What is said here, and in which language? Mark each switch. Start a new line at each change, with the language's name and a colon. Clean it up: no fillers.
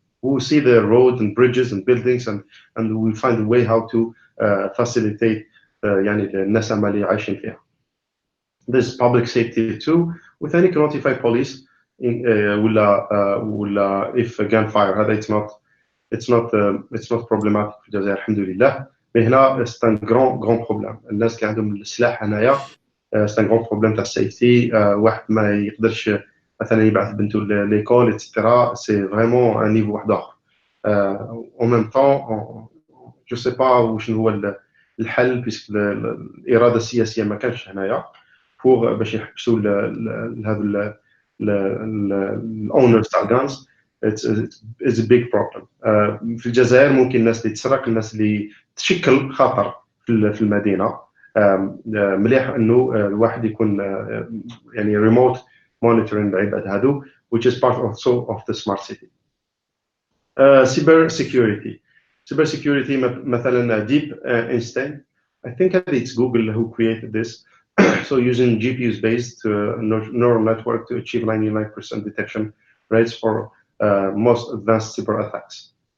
English: We see the roads and bridges and buildings and we find a way how to facilitate
Arabic: يعني الناس اللي عايشين فيها.
English: This public safety too.
Arabic: وثاني
English: can notify police
Arabic: ولا
English: if gunfire.
Arabic: هذا
English: it's not problematic
Arabic: في الجزائر الحمد لله.
French: mais
Arabic: هنا
French: c'est un grand problème.
Arabic: الناس اللي عندهم السلاح هنايا
French: c'est un grand problème
Arabic: تاع السيفتي. واحد ما يقدرش مثلا يبعث بنته ليكول etc.
French: c'est vraiment un niveau
Arabic: واحد اخر.
French: en même temps je sais pas
Arabic: وشنو هو الحل بيسك الاراده السياسيه ما كانش هنايا pour باش يحبسوا هذا الاونرز تاع الغانز.
English: it's a big problem.
Arabic: في الجزائر ممكن الناس اللي تسرق الناس اللي تشكل خطر في المدينه. مليح انه الواحد يكون يعني
English: remote monitoring
Arabic: العباد هذو
English: which is part also of the smart city. cyber security مثلا deep instinct. I think it's Google who created this. So using GPUs based neural network to achieve 99% detection rates for most advanced cyber attacks.